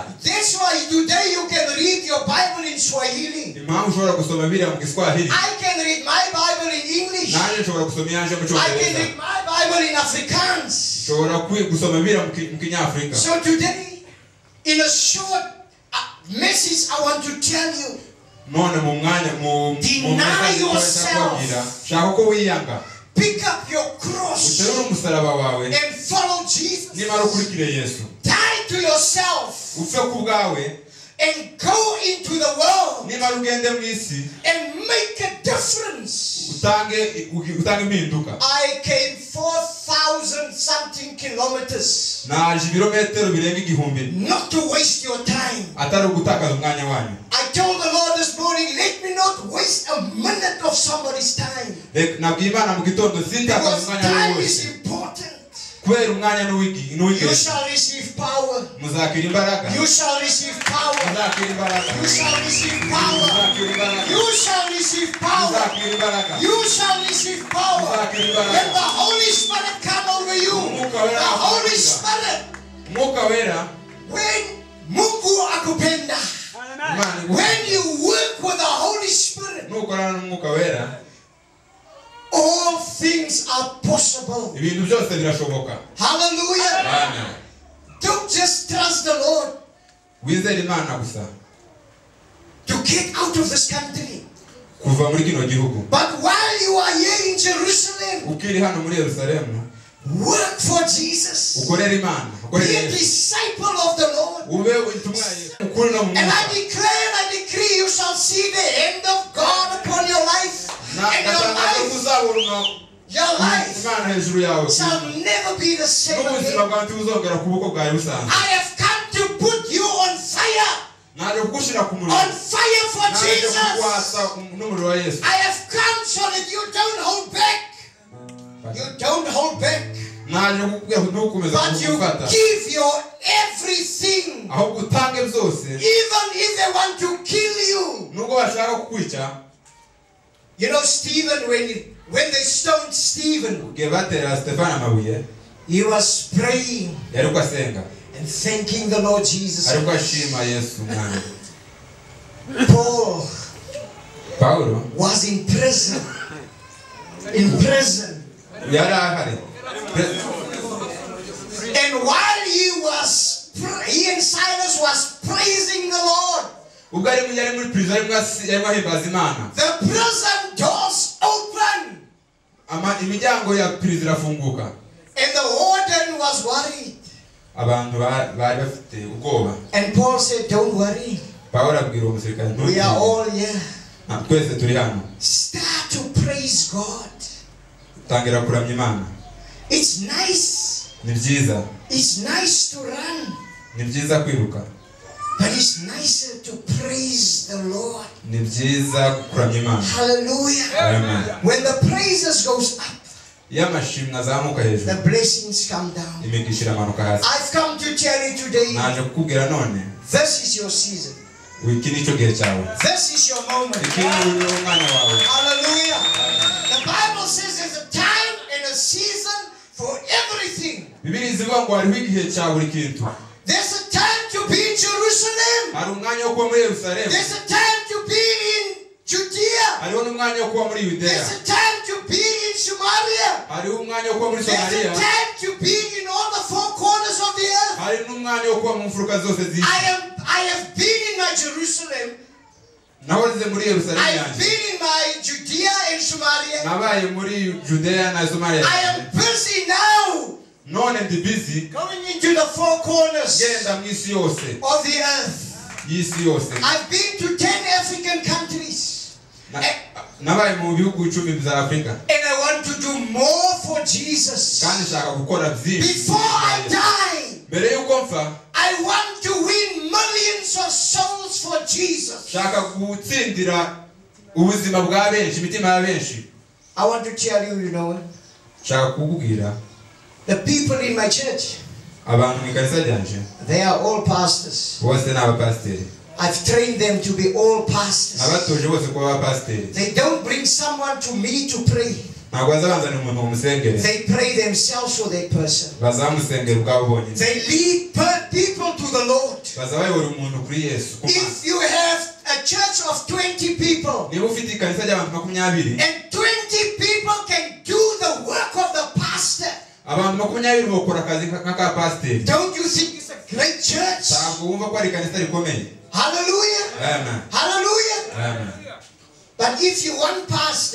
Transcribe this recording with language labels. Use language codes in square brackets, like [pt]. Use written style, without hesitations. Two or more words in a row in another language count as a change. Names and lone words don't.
[en] That's why today you can read your Bible in Swahili. I can read my Bible in English. I can read my Bible in Afrikaans. So today, in a short, message I want to tell you. [rw] none mu mwanya [en] Deny yourself. [rw] shaka ko wiyanga [en] Pick up your cross [rw] uterura umusaraba wawe [en] and follow Jesus. [rw] nimara ukurikire Yesu [en] Die to yourself [rw] upfe ku bwawe [en] and go into the world [rw] nimara ugende mu isi [en] and make a difference. [rw] utange impinduka. [en] I came 4,000 something kilometers [rw] naje ibirometero birenga 1000 [en] not to waste your time. [rw] atari ugutakaza umwanya wanyu. [en] I told the Lord this morning, let me not waste a minute of somebody's time. [rw] nabwiye Imana mu gitondo sintakaza [en] Because [rw] umwanya [en] time [rw] wose [en] is important. [rw] kubera umwanya n'uwigi [en] You shall receive power. [rw] muzakira imbaraga [en] You shall receive power. [rw] muzakira imbaraga [en] You shall receive power. [rw] muzakira imbaraga [en] You shall receive power. [rw] muzakira imbaraga [en] You shall receive power. When the Holy Spirit come over you, the Holy Spirit, [rw] Mwuka wera [en] when [sw] Mungu akupenda, [en] when you work with the Holy Spirit, [rw] nukorana n'Umwuka wera [en] all things are possible. [rw] ibintu byose birashoboka. [en] Hallelujah. Amen. Don't just trust the Lord [rw] wizere Imana gusa [en] to get out of this country. [rw] kuva muri kino gihugu. [en] But while you are here in Jerusalem, [rw] ukiri hano muri Yerusalemu [en] work for Jesus. [rw] ukorera Imana [en] Be a disciple of the Lord. [rw] ube intumwa ukuri no mu [en] And I [rw] Mwuka. [en] declare and I decree you shall see the hand of God upon your life. And your life [rw] Imana hejuru yawe [en] shall never be the same [rw] n'ubuzima [en] again. [rw] bwawe ntibuzongera kubuko bwawe busanzwe. [en] I have come to put you on fire. [rw] naje kugushira ku muriro. [en] On fire for [rw] naje [en] Jesus. [rw] kukwasa n'umuriro wa Yesu. [en] I have come so that you don't hold back. You don't hold back. [rw] naje kukubwira ko ntukomeza [en] But you [rw] kugufata [en] give your everything. [rw] ahubwo utange byose [en] Even if they want to kill you. [rw] nubwo bashaka kukwica. [en] You know Stephen, when they stoned Stephen, [rw] igihe batera Stefano amabuye [en] he was praying [rw] yari ko asenga [en] and thanking the Lord Jesus. [rw] ariko ashima Yesu umwami. [en] Paul was in prison. In prison. [rw] yari ahari [en] And while he and Silas was praising the Lord, [rw] ubwo yari muri prison yarimo ahimbaza Imana. [en] the prison doors opened. [rw] imiryango ya prison irafunguka. [en] And the warden was worried. [rw] abantu bari bafite ubwoba. [en] And Paul said, don't worry. [rw] Pawulo abwira uwo musirikare [en] We are all here. [rw] twese turi hano. [en] Start to praise God. [rw] tangira kuramya Imana. [en] It's nice. [rw] ni byiza. [en] It's nice to run. [rw] ni byiza kwiruka. [en] But it's nicer to praise the Lord. [rw] ni byiza kuramya Imana. [en] Hallelujah. Amen. When the praises goes up, [rw] iyo amashimwe azamuka hejuru [en] the blessings come down. [rw] imigisha iramanuka hasi. [en] I've come to tell you today, [rw] naje kukubwira none [en] this is your season. [rw] iki nicyo gihe cyawe. [en] This is your moment. [rw] iki ni umwanya wawe. [en] Hallelujah. The Bible says there's a time and a season for everything. [rw] Bibiliya ivuga ngo hariho igihe cya buri kintu. [en] There's a time to be in Jerusalem. [rw] hari umwanya wo kuba muri Yerusalemu. [en] There's a time to be in Judea. [rw] hariho n'umwanya wo kuba muri Yudeya. [en] There's a time to be in Samaria. [rw] hariho umwanya wo kuba muri [en] There's [rw] Samariya. [en] a time to be in all the four corners of the earth. [rw] hari n'umwanya wo kuba mu mfuruka zose z'isi. [en] I have been in my Jerusalem. [rw] nahoze muri Yerusalemu [en] I have [rw] yanjye. [en] been in my Judea and Samaria. [rw] nabaye muri Judeya na Samariya. [en] I am busy now [rw] none ndi busy [en] going into the four corners [rw] genda mu isi yose [en] of the earth. [rw] y'isi yose. [en] I've been to 10 African countries. [rw] nabaye mu bihugu 10 bya Afurika. [en] And I want to do more for Jesus. [rw] kandi nshaka gukora byinshi. [en] Before I die, [rw] mbere y'uko mpfa [en] I want to win millions of souls for Jesus. [rw] nshaka gutsindira ubuzima bwa benshi, imitima ya benshi. [en] I want to tell you, you know, [rw] nshaka kukubwira [en] the people in my church, [rw] abantu mu ikanisa ryanje [en] they are all pastors. [rw] bose ni abapasiteri. [en] I've trained them to be all pastors. [rw] abatoje bose kuba abapasiteri. [en] They don't bring someone to me to pray. [rw] ntabwo bazabanzanira umuntu umusengere. [en] They pray themselves for their person. [rw] bazamusengera ubwabo bonyine. [en] They lead people to the Lord. [rw] bazabayobora umuntu kuri Yesu. [en] If you have a church of 20 people, [rw] niba ufite ikanisa ry'abantu 20 [en] and 20 people can do the work of the pastor, [rw] abantu 20 bakora akazi nk'akapasiteri, [en] don't you think it's a great church? [rw] ntabwo wumva ko ari ikanisa rikomeye? [en] Hallelujah. Amen. Hallelujah. Amen. But if you want pastor,